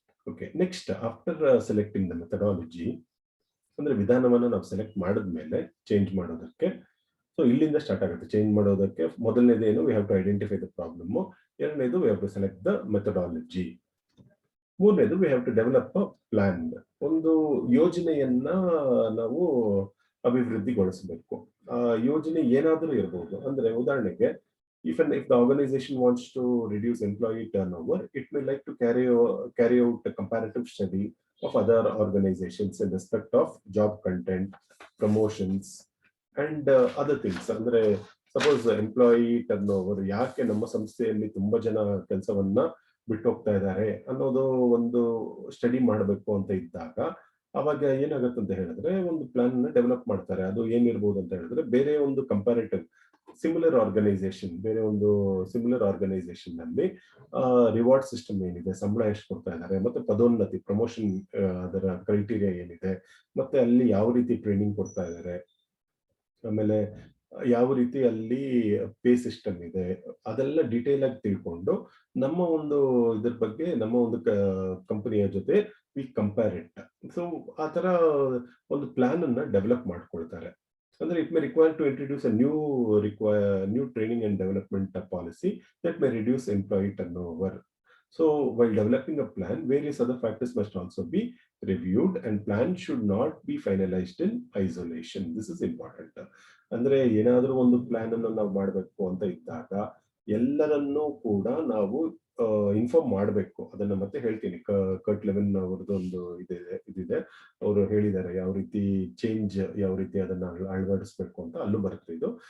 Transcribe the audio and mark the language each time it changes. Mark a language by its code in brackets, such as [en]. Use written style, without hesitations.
[kn] Okay, [en] next after selecting the methodology, [kn] ಅಂದ್ರೆ ವಿಧಾನವನ್ನ ನಾವು ಸೆಲೆಕ್ಟ್ ಮಾಡಿದ್ಮೇಲೆ ಚೇಂಜ್ ಮಾಡೋದಕ್ಕೆ, ಸೊ ಇಲ್ಲಿಂದ ಸ್ಟಾರ್ಟ್ ಆಗುತ್ತೆ ಚೇಂಜ್ ಮಾಡೋದಕ್ಕೆ. ಮೊದಲನೇದು ಏನು, [en] We have to identify the problem. ಎರಡನೇದು we have to select the methodology. ಮೂರನೇದು we have to develop a plan. [kn] ಒಂದು ಯೋಜನೆಯನ್ನ ನಾವು ಅಭಿವೃದ್ಧಿಗೊಳಿಸಬೇಕು. ಆ ಯೋಜನೆ ಏನಾದರೂ ಇರಬಹುದು. ಅಂದ್ರೆ ಉದಾಹರಣೆಗೆ, [en] if the organization wants to reduce employee turnover, it may like to carry out a comparative study of other organizations in respect of job content, promotions and other things. [kn] ಅಂದ್ರೆ ಸಪೋಸ್ ಎಂಪ್ಲಾಯಿ ಟರ್ನ್ ಓವರ್, ಯಾಕೆ ನಮ್ಮ ಸಂಸ್ಥೆಯಲ್ಲಿ ತುಂಬಾ ಜನ ಕೆಲಸವನ್ನ ಬಿಟ್ಟು ಹೋಗ್ತಾ ಇದ್ದಾರೆ ಅನ್ನೋದು ಒಂದು ಸ್ಟಡಿ ಮಾಡಬೇಕು ಅಂತ ಇದ್ದಾಗ, ಅವಾಗ ಏನಾಗುತ್ತೆ ಅಂತ ಹೇಳಿದ್ರೆ ಒಂದು ಪ್ಲಾನ್ ನ ಡೆವಲಪ್ ಮಾಡ್ತಾರೆ. ಅದು ಏನಿರ್ಬೋದು ಅಂತ ಹೇಳಿದ್ರೆ, ಬೇರೆ ಒಂದು ಕಂಪ್ಯಾರಿಟಿವ್ ಸಿಮಿಲರ್ ಆರ್ಗನೈಸೇಷನ್, ಬೇರೆ ಒಂದು ಸಿಮಿಲರ್ ಆರ್ಗನೈಸೇಷನ್ ನಲ್ಲಿ ರಿವಾರ್ಡ್ ಸಿಸ್ಟಮ್ ಏನಿದೆ, ಸಂಬಳ ಎಷ್ಟು ಕೊಡ್ತಾ ಇದ್ದಾರೆ, ಮತ್ತೆ ಪದೋನ್ನತಿ ಪ್ರಮೋಷನ್ ಅದರ ಕ್ರೈಟೀರಿಯಾ ಏನಿದೆ, ಮತ್ತೆ ಅಲ್ಲಿ ಯಾವ ರೀತಿ ಟ್ರೈನಿಂಗ್ ಕೊಡ್ತಾ ಇದ್ದಾರೆ, ಆಮೇಲೆ ಯಾವ ರೀತಿ ಅಲ್ಲಿ ಪೇ ಸಿಸ್ಟಮ್ ಇದೆ, ಅದೆಲ್ಲ ಡೀಟೇಲ್ ಆಗಿ ತಿಳ್ಕೊಂಡು ನಮ್ಮ ಒಂದು ಇದ್ರ ಬಗ್ಗೆ ನಮ್ಮ ಒಂದು ಕಂಪನಿಯ ಜೊತೆ [en] We compare it. [kn] ಸೊ ಆ ತರ ಒಂದು ಪ್ಲಾನ್ ಅನ್ನ ಡೆವಲಪ್ ಮಾಡ್ಕೊಳ್ತಾರೆ. [en] Andre, it may require to introduce a new training and development policy that may reduce employee turnover. So while developing a plan, various other factors must also be reviewed, and plan should not be finalized in isolation. This is important. [kn] ಅಂದ್ರೆ ಏನಾದರೂ ಒಂದು plan ಅನ್ನು ನಾವು ಮಾಡಬೇಕು ಅಂತ ಇದ್ದಾಗ ಎಲ್ಲರನ್ನೂ ಕೂಡ ನಾವು ಇನ್ಫಾರ್ಮ್ ಮಾಡಬೇಕು. ಅದನ್ನ ಮತ್ತೆ ಹೇಳ್ತೀನಿ, ಕರ್ಟ್ ಲೆವೆನ್ ಅವರದ್ದು ಒಂದು ಇದಿದೆ. ಅವರು ಹೇಳಿದ್ದಾರೆ ಯಾವ ರೀತಿ ಚೇಂಜ್, ಯಾವ ರೀತಿ ಅದನ್ನ ಅಳವಡಿಸ್ಬೇಕು ಅಂತ, ಅಲ್ಲೂ ಬರುತ್ತೆ ಇದು.